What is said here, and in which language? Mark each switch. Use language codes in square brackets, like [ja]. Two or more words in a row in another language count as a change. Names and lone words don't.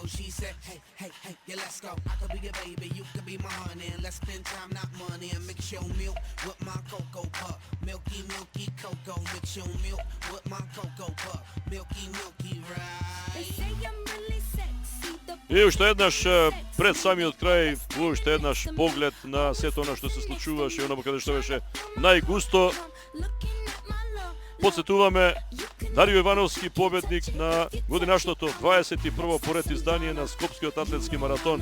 [en] She said, hey, hey, hey, yeah, let's go. I could be your baby, you could be my honey. And let's spend time, not money. And mix your milk with my cocoa pup. Milky, milky cocoa. Mix your milk with my cocoa pup. Milky, milky, right? [mk] И уште еднаш пред самиот крај, уште еднаш поглед на сето она што се случуваше, оно каде што беше најгусто. Подсетуваме Дарио Ивановски, победник на годинашното 21 поред издание на Скопскиот атлетски маратон.